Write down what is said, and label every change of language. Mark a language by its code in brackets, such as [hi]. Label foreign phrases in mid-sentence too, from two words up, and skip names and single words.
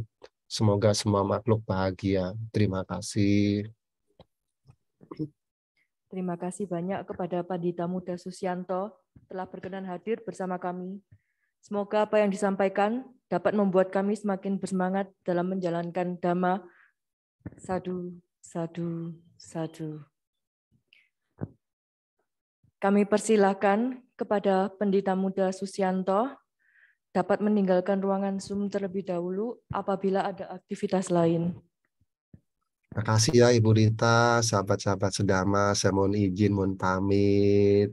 [id] Semoga semua makhluk bahagia. Terima kasih. Terima kasih banyak kepada Pandita Muda Susianto telah berkenan hadir bersama kami. Semoga apa yang disampaikan dapat membuat kami semakin bersemangat dalam menjalankan Dhamma. [pi] Sadu, sadu, sadu. [id] Kami persilahkan kepada Pandita Muda Susianto dapat meninggalkan ruangan Zoom terlebih dahulu apabila ada aktivitas lain. Terima kasih ya Ibu Rita, sahabat-sahabat sedama, saya mohon izin, mohon pamit.